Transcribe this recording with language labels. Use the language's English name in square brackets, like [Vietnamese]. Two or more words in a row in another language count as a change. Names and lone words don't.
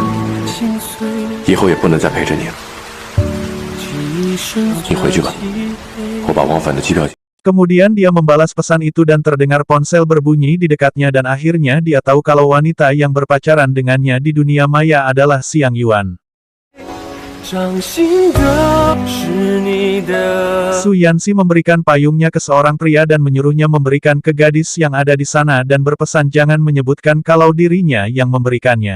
[Chinese] 以后也不能再陪着你了。你回去吧，我把往返的机票。 [Indonesian] Kemudian dia membalas pesan itu dan terdengar ponsel berbunyi di dekatnya dan akhirnya dia tahu kalau wanita yang berpacaran dengannya di dunia maya adalah Xiang Yuan. Su Yanxi memberikan payungnya ke seorang pria dan menyuruhnya memberikan ke gadis yang ada di sana dan berpesan jangan menyebutkan kalau dirinya yang memberikannya.